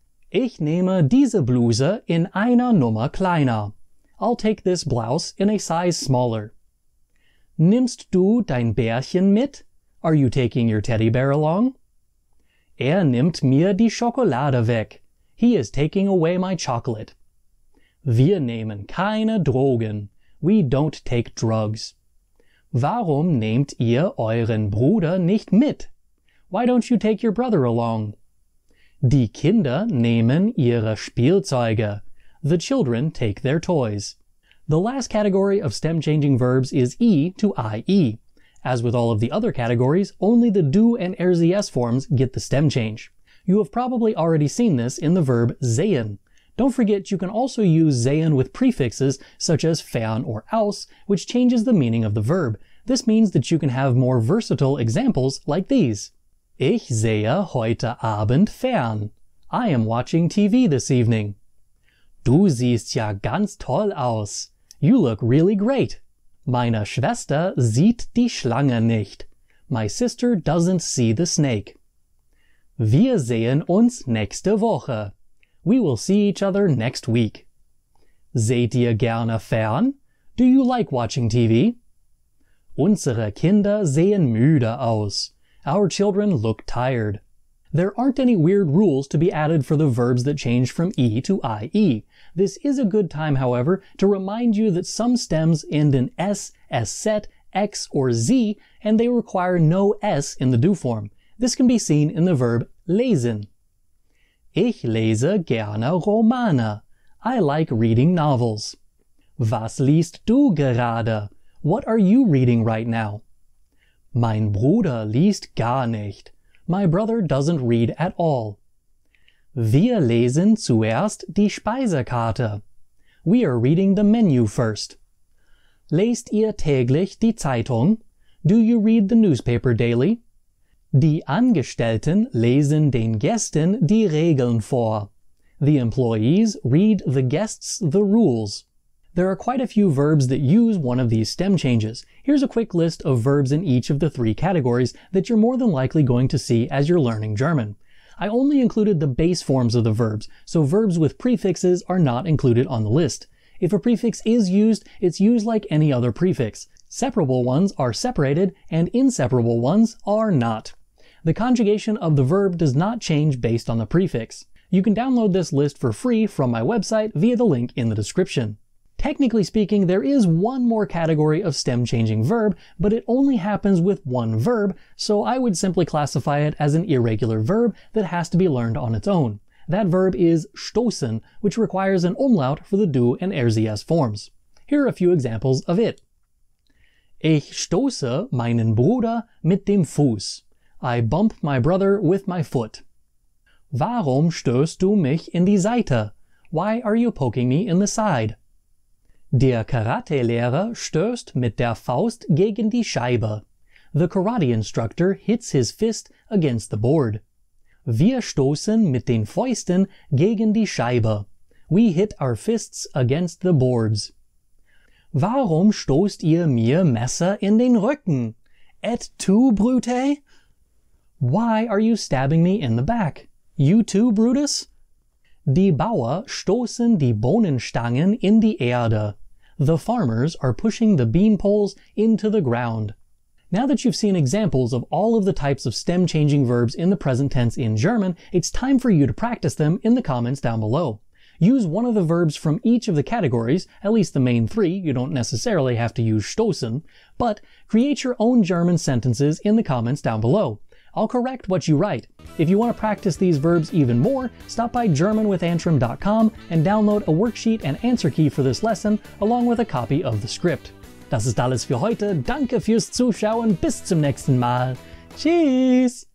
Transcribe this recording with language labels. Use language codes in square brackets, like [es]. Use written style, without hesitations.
[de] Ich nehme diese Bluse in einer Nummer kleiner. [en] I'll take this blouse in a size smaller. [de] Nimmst du dein Bärchen mit? [en] Are you taking your teddy bear along? [de] Nimmt mir die Schokolade weg. [en] He is taking away my chocolate. [de] Wir nehmen keine Drogen. [en] We don't take drugs. [de] Warum nehmt ihr euren Bruder nicht mit? [en] Why don't you take your brother along? [de] Die Kinder nehmen ihre Spielzeuge. [en] The children take their toys. The last category of stem-changing verbs is E to IE. As with all of the other categories, only the do and RZS forms get the stem change. You have probably already seen this in the verb sehen. Don't forget you can also use sehen with prefixes such as fern or aus, which changes the meaning of the verb. This means that you can have more versatile examples like these. [de] Ich sehe heute Abend fern. [en] I am watching TV this evening. [de] Du siehst ja ganz toll aus. [en] You look really great. [de] Meine Schwester sieht die Schlange nicht. [en] My sister doesn't see the snake. [de] Wir sehen uns nächste Woche. [en] We will see each other next week. [de] Seht ihr gerne fern? [en] Do you like watching TV? [de] Unsere Kinder sehen müde aus. [en] Our children look tired. There aren't any weird rules to be added for the verbs that change from E to IE. This is a good time, however, to remind you that some stems end in S, set, X, or Z, and they require no S in the do form. This can be seen in the verb lesen. [de] Ich lese gerne Romane. [en] I like reading novels. [de] Was liest du gerade? [en] What are you reading right now? [de] Mein Bruder liest gar nicht. [en] My brother doesn't read at all. [de] Wir lesen zuerst die Speisekarte. [en] We are reading the menu first. [de] Lest ihr täglich die Zeitung? [en] Do you read the newspaper daily? [de] Die Angestellten lesen den Gästen die Regeln vor. [en] The employees read the guests the rules. There are quite a few verbs that use one of these stem changes. Here's a quick list of verbs in each of the three categories that you're more than likely going to see as you're learning German. I only included the base forms of the verbs, so verbs with prefixes are not included on the list. If a prefix is used, it's used like any other prefix. Separable ones are separated, and inseparable ones are not. The conjugation of the verb does not change based on the prefix. You can download this list for free from my website via the link in the description. Technically speaking, there is one more category of stem-changing verb, but it only happens with one verb, so I would simply classify it as an irregular verb that has to be learned on its own. That verb is stoßen, which requires an umlaut for the do and RZS forms. Here are a few examples of it. [de] Ich stoße meinen Bruder mit dem Fuß. [en] I bump my brother with my foot. [de] Warum stößt du mich in die Seite? [en] Why are you poking me in the side? [de] Der Karate-Lehrer stößt mit der Faust gegen die Scheibe. [en] The karate instructor hits his fist against the board. [de] Wir stoßen mit den Fäusten gegen die Scheibe. [en] We hit our fists against the boards. [de] Warum stoßt ihr mir Messer in den Rücken? [la] Et tu, Brute? [en] Why are you stabbing me in the back? You too, Brutus? [de] Die Bauer stoßen die Bohnenstangen in die Erde. [en] The farmers are pushing the bean poles into the ground. Now that you've seen examples of all of the types of stem-changing verbs in the present tense in German, it's time for you to practice them in the comments down below. Use one of the verbs from each of the categories, at least the main three, you don't necessarily have to use stoßen, but create your own German sentences in the comments down below. I'll correct what you write. If you want to practice these verbs even more, stop by germanwithantrim.com and download a worksheet and answer key for this lesson, along with a copy of the script. [de] Das ist alles für heute. Danke fürs Zuschauen. Bis zum nächsten Mal. Tschüss!